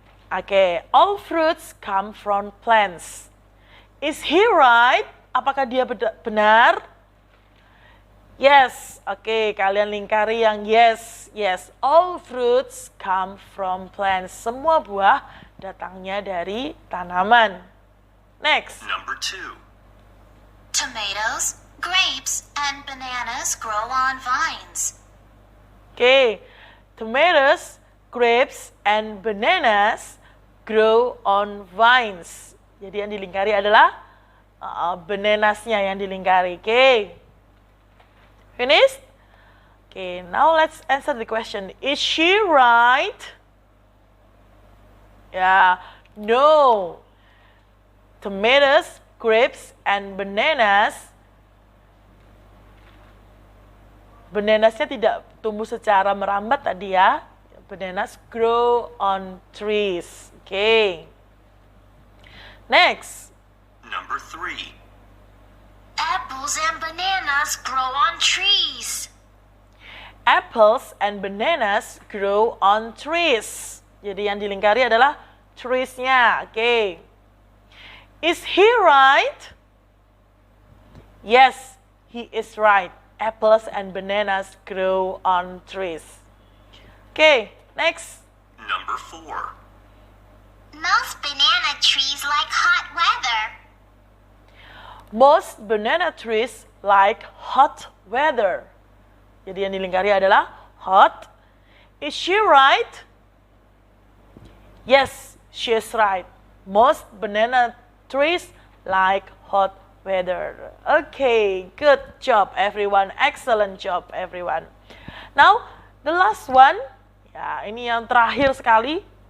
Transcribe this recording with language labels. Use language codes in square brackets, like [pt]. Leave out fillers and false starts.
[en] Oke, all fruits come from plants. Is he right? [id] Apakah dia benar? [en] Yes. [id] Oke, kalian lingkari yang yes. [en] Yes, all fruits come from plants. [id] Semua buah datangnya dari tanaman. [en] Next. Number 2. Tomatoes, grapes, and bananas grow on vines. Oke, tomatoes, grapes, and bananas grow on vines. [id] Jadi yang dilingkari adalah bananasnya yang dilingkari. [en] Oke. Finished? Okay, now let's answer the question. Is she right? Yeah, no. Tomatoes, grapes, and bananas. [id] Bananasnya tidak tumbuh secara merambat tadi ya. [en] Bananas grow on trees. Okay. Next. Number 3. Apples and bananas grow on trees. Apples and bananas grow on trees. [id] Jadi yang dilingkari adalah trees-nya. [en] Okay. Is he right? Yes, he is right. Apples and bananas grow on trees. Okay, next. Number 4. Most banana trees like hot weather. Most banana trees like hot weather. [id] Jadi yang dilingkari adalah hot. [en] Is she right? Yes, she is right. Most banana trees like hot weather. Okay, good job everyone. Excellent job everyone. Now, the last one. [id] Ya, ini yang terakhir sekali.